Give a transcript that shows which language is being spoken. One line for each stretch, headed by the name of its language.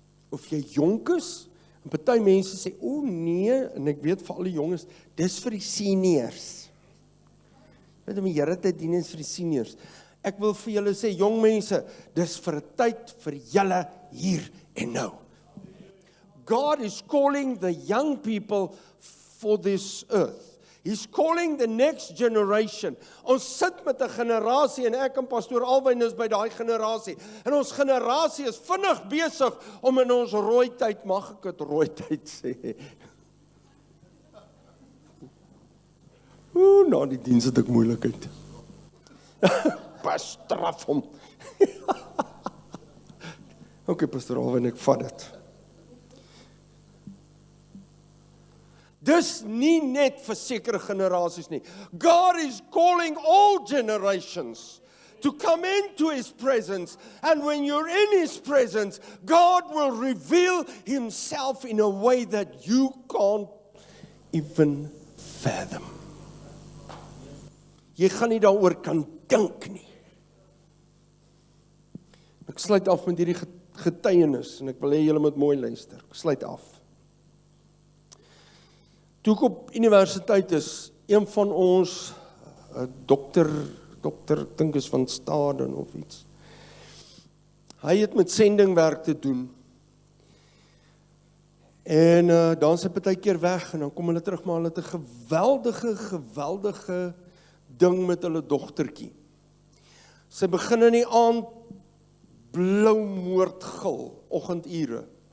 Afrikaans: Of jy jonk is, en party mense sê, o nee, en ek weet vir al die jonges, dis vir die seniors. Weet jy, die Here het dien is vir die seniors. Ek wil vir julle sê, jong mense, dis vir 'n tyd vir julle hier en nou.
English: God is calling the young people for this earth. He's calling the next generation.
Afrikaans: Ons sit met 'n generasie en ek en pastoor Alwyn is by daai generasie. En ons generasie is vinnig besig om in ons rooi tyd, mag ek dit rooi tyd sê? Na die diens het ek moeilikheid. Bestraf hom. Okay, pastoor Alwyn, ek vat dit. Dis nie net vir sekere generasies nie.
English: God is calling all generations to come into His presence. And when you're in His presence, God will reveal Himself in a way that you can't even fathom.
Afrikaans: Jy gaan nie daaroor kan dink nie. Ek sluit af met hierdie getuienis en ek wil hê julle moet mooi luister. Ek sluit af. Toe ek op universiteit is, een van ons dokter, ek dink is van Staden of iets. Hy het met sendingwerk te doen. En dan sy baie keer weg en dan kom hulle terug, maar hulle het 'n geweldige ding met hulle dogtertjie. Sy begin in die aand blou moord gil, oggendure.